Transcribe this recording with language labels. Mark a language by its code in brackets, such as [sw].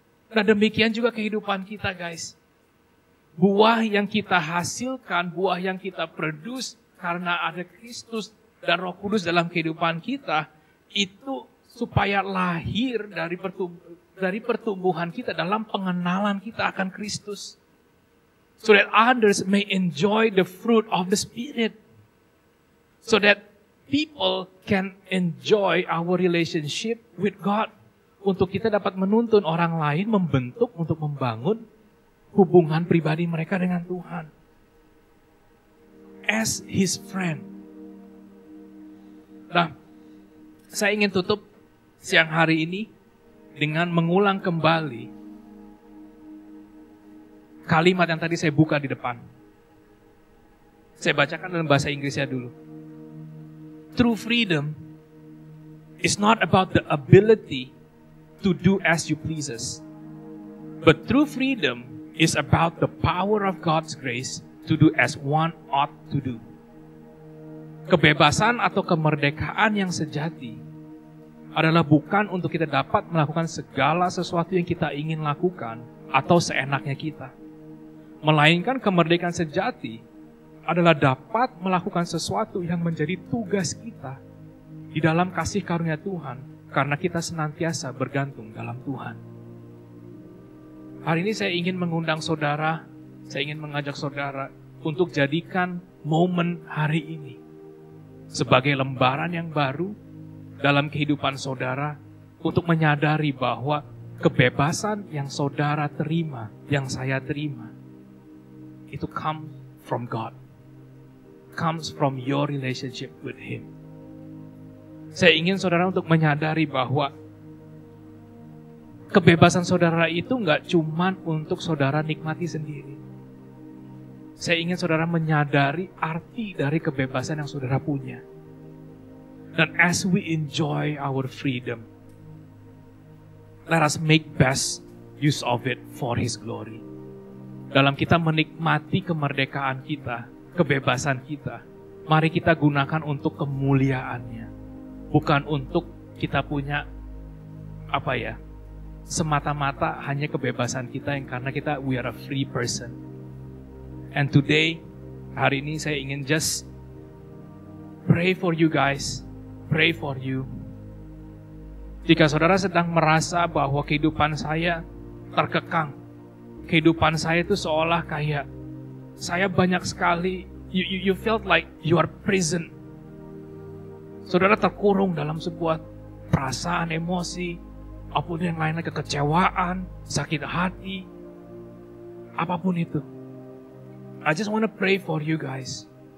[id] Nah demikian juga kehidupan kita, guys. Buah yang kita hasilkan, buah yang kita produce karena ada Kristus dan Roh Kudus dalam kehidupan kita, itu supaya lahir dari pertumbuhan kita dalam pengenalan kita akan Kristus. [en] So that others may enjoy the fruit of the Spirit. So that people can enjoy our relationship with God. [id] Untuk kita dapat menuntun orang lain membentuk untuk membangun hubungan pribadi mereka dengan Tuhan. [en] As His friend. [id] Nah, saya ingin tutup siang hari ini dengan mengulang kembali kalimat yang tadi saya buka di depan. Saya bacakan dalam bahasa Inggrisnya dulu. [en] True freedom is not about the ability to do as you pleases, but true freedom is about the power of God's grace to do as one ought to do. [id] Kebebasan atau kemerdekaan yang sejati adalah bukan untuk kita dapat melakukan segala sesuatu yang kita ingin lakukan atau seenaknya kita. Melainkan kemerdekaan sejati adalah dapat melakukan sesuatu yang menjadi tugas kita di dalam kasih karunia Tuhan karena kita senantiasa bergantung dalam Tuhan. Hari ini saya ingin mengundang saudara, saya ingin mengajak saudara untuk jadikan momen hari ini sebagai lembaran yang baru dalam kehidupan saudara untuk menyadari bahwa kebebasan yang saudara terima, yang saya terima, itu [en] come from God. Comes from your relationship with Him. [id] Saya ingin saudara untuk menyadari bahwa kebebasan saudara itu nggak cuman untuk saudara nikmati sendiri. Saya ingin saudara menyadari arti dari kebebasan yang saudara punya. [en] Dan as we enjoy our freedom, let us make best use of it for His glory. [id] Dalam kita menikmati kemerdekaan kita, kebebasan kita, mari kita gunakan untuk kemuliaannya. bukan untuk kita punya semata-mata hanya kebebasan kita yang karena [en] we are a free person. And today, [id] hari ini saya ingin [en] just pray for you guys, pray for you. [id] Jika saudara sedang merasa bahwa kehidupan saya terkekang, kehidupan saya itu seolah kayak saya banyak sekali, [en] you felt like you are prison. [id] Saudara terkurung dalam sebuah perasaan, emosi, apapun yang lainnya, kekecewaan, sakit hati, apapun itu. [en] I just want to pray for you guys.